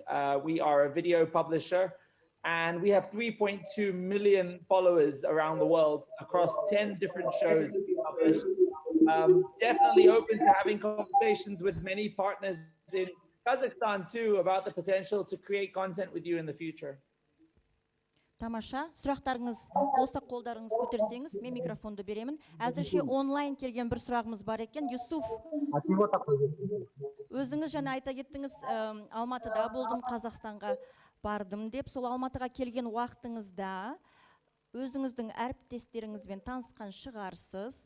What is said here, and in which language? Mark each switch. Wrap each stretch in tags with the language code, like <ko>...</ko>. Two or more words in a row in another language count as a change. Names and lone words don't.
<en>We are a video publisher, and we have 3.2 million followers around the world across 10 different shows that we publish. Definitely open to having conversations with many partners in Kazakhstan too about the potential to create content with you in the future.</en> <kk>Тамаша, сұрақтарыңыз болса қолдарыңыз көтерсеңіз, мен микрофонды беремін. Әзірше онлайн келген бір сұрағымыз бар екен. Юсуф, өзіңіз жаңа айта кеттіңіз, Алматыда болдым, Қазақстанға бардым деп. Сол Алматыға келген уақытыңызда өзіңіздің әріптестеріңізбен танысқан шығарсыз.</kk>